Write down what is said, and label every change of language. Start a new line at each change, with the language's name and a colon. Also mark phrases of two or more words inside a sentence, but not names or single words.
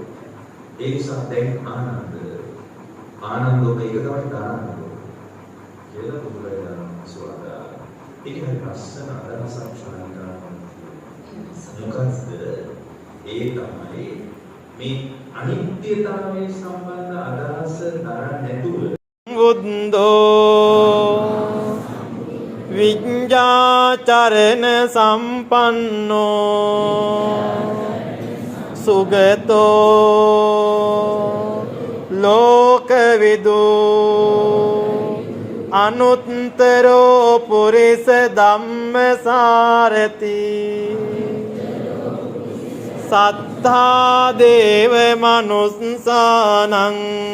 Sinhala: ඒ නිසා දැන් ආනන්ද ඔබ ඒක තමයි කරන්නේ කියලා බුදුරජාණන් වහන්සේ වදාළා. ඒක හරි ලස්සන අදහසක් ශාලිකා. මොකක්ද? ඒ තමයි මේ අනිත්‍යතාවය සම්බන්ධ අදහස දරන්නේ නැතුව
Pali: බුද්ධෝ විඤ්ඤාචරණ සම්පන්නෝ සුගතෝ ලෝකවිදු අනුත්තරෝ පුරිස ධම්මසාරති සත්තා දේව මනුස්සානං